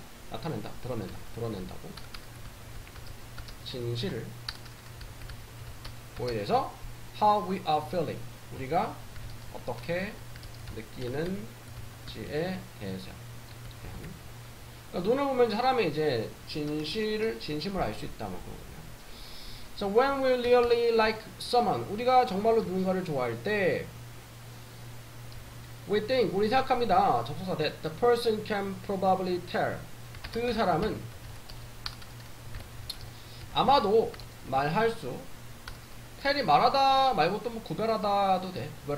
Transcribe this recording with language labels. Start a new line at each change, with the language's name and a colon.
Korean: 나타낸다, 드러낸다고. 진실을 보여서
English: how we are feeling,
Korean: 우리가 어떻게 느끼는지에 대해서. 그러니까 눈을 보면 사람의 이제 진심을 알 수 있다, 뭐 그러거든요.
English: So when we really like someone,
Korean: 우리가 정말로 누군가를 좋아할 때,
English: we think,
Korean: 우리 생각합니다. 접속사
English: that the person can probably tell,
Korean: 그 사람은 아마도 말할 수, tell이 말하다 말고 또 뭐 구별하다도 돼.